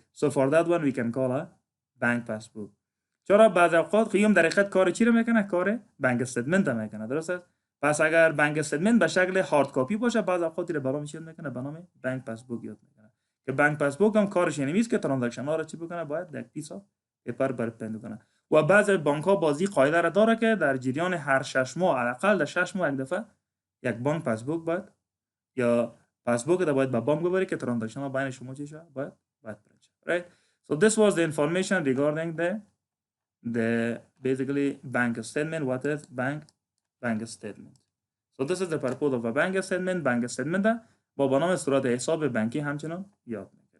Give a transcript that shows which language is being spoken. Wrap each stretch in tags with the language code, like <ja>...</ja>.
<en>So for that one we can call a bank passbook.</en> <fa>چرا بعضی اوقات خیلی در حقیقت کار چی رو میکنه؟ کار بانک استیتمنت میکنه. درست است؟ پس اگر بانک استیتمنت به شکل هارد کاپی باشه بعضی اوقات رو برام چی میکنه به نام بانک پاسبوک یاد میکنه. که بانک پاسبوک هم کارش اینه که ترانزکشن ها رو چی بکنه؟ باید یک پیس اف پیپر برپند کنه. و بعضی بانک ها بازی قاعده را داره که در جریان هر 6 ماه حداقل در 6 ماه یک دفعه یک بانک پاسبوک باید یا پاسبوک رو باید به بانک ببری که ترانزکشن ها بین شما چی شه؟ باید پرینت شه.</fa> <en>Right? So this was the information regarding the basically bank statement. What is bank statement? So this is the purpose of a bank statement. Bank statement</en> <fa>با نام صورت حساب بانکی همچنان یاد</fa>